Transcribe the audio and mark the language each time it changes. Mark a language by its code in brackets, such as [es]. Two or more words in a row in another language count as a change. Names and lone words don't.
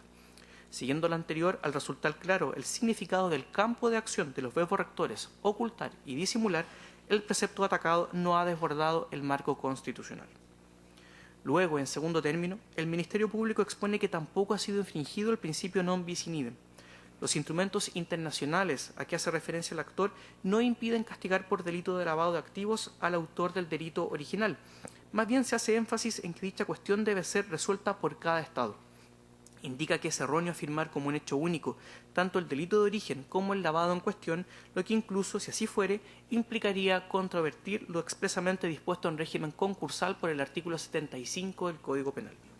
[es] Siguiendo lo anterior, al resultar claro el significado del campo de acción de los verbos rectores ocultar y disimular, el precepto atacado no ha desbordado el marco constitucional. Luego, en segundo término, el Ministerio Público expone que tampoco ha sido infringido el principio [la] non bis in idem. [es] Los instrumentos internacionales a que hace referencia el actor no impiden castigar por delito de lavado de activos al autor del delito original. Más bien se hace énfasis en que dicha cuestión debe ser resuelta por cada Estado. Indica que es erróneo afirmar como un hecho único tanto el delito de origen como el lavado en cuestión, lo que incluso, si así fuere, implicaría controvertir lo expresamente dispuesto en régimen concursal por el artículo 75 del Código Penal.